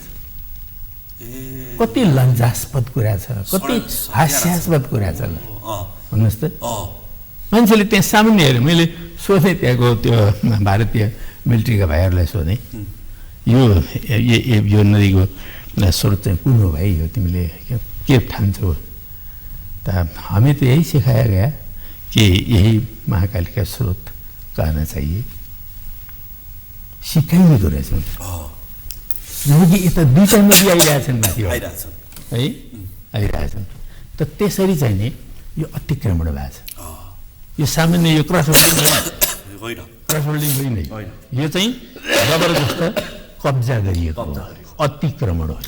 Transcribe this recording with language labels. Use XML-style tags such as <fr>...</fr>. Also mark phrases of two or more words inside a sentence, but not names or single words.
<ne>कति लज्जास्पद कुरा छ, कति हास्यास्पद कुरा छ भन्नुहोस् त। मान्छेले त्यहाँ सामान्य हेऱ्यो, मैले सोधेँ त्यहाँको त्यो भारतीय मिलिट्रीका भाइहरूलाई सोधेँ, यो नदीको स्रोत चाहिँ कुन हो भाइ, यो तिमीले के ठान्छौ?</ne> <hi>त हमें तो यही सिखाया गया कि यही महाकाल का स्रोत कहना चाहिए,</hi> <ne>सिकाइएको रहेछ। जबकि यता दुईटा नदी आइरहेछन् माथिबाट है, आइरहेछन्। त त्यसरी चाहिँ नि यो अतिक्रमण भएको छ। यो सामान्य यो</ne> <en>cross holding</en> <ne>होइन, यो चाहिँ जबरजस्त कब्जा गरिएको अतिक्रमण हो।</ne>